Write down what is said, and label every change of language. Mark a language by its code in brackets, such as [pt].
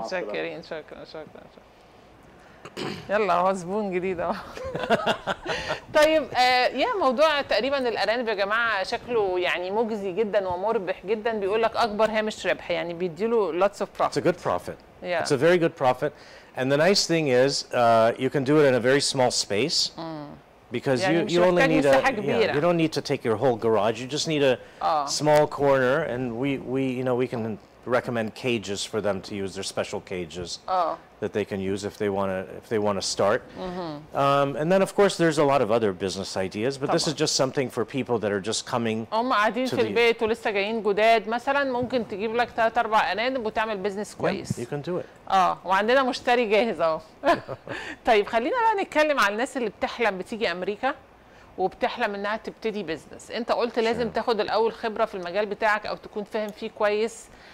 [ar] متشكرين. شكرا. يلا هو زبون جديد اهو. طيب موضوع تقريبا الارانب يا جماعه شكله يعني مجزي جدا ومربح جدا. بيقول لك اكبر هامش ربح، يعني بيديله [en] lots of profit. It's a good profit. Yeah. It's a very good profit. And the nice thing is you can do it in a very small space. Because you only need you don't need to take your whole garage. You just need a small corner, and we can recommend cages for them to use. Their special cages that they can use if they want to start. And then of course there's a lot of other business ideas, but this is just something for people that are just coming. [ar] هم قاعدين في البيت ولسه جايين جداد مثلا، ممكن تجيب لك 3 4 ارانب وتعمل بيزنس كويس. [en] You can do it. [ar] وعندنا مشتري جاهز اهو. طيب خلينا بقى نتكلم على الناس اللي بتحلم بتيجي امريكا وبتحلم انها تبتدي بيزنس. انت قلت لازم تاخد الاول خبره في المجال بتاعك او تكون فاهم فيه كويس.